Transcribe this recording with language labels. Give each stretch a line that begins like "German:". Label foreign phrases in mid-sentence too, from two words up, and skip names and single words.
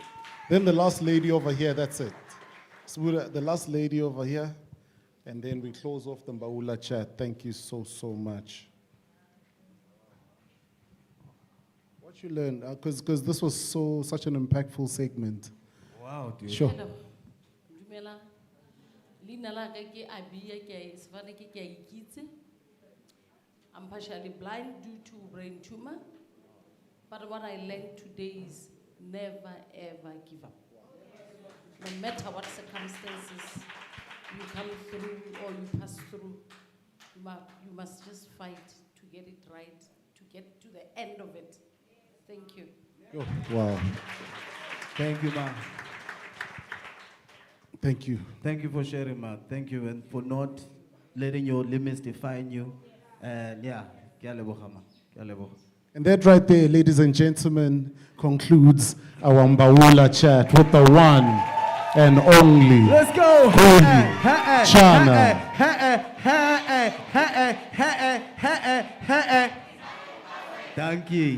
English: Then the last lady over here, that's it. Smuda, the last lady over here, and then we close off the Mbaula chat. Thank you so much. What you learned, because this was such an impactful segment. Wow, dude. Sure. Hello.
Tswana: Dumela. Leina la ka ke Abia, ke Sefane ke a ikitse.
English: I'm partially blind due to brain tumor. But what I learned today is never ever give up. No matter what circumstances you come through or you pass through, you must just fight to get it right, to get to the end of it. Thank you. Wow. Thank you, ma. Thank you. Thank you for sharing, ma. Thank you, and for not letting your limits define you. And yeah,
Tswana: ke a leboga, ma. Ke a leboga.
English: And that right there, ladies and gentlemen, concludes our Mbaula chat with the one and only. Let's go. Chana. Thank you.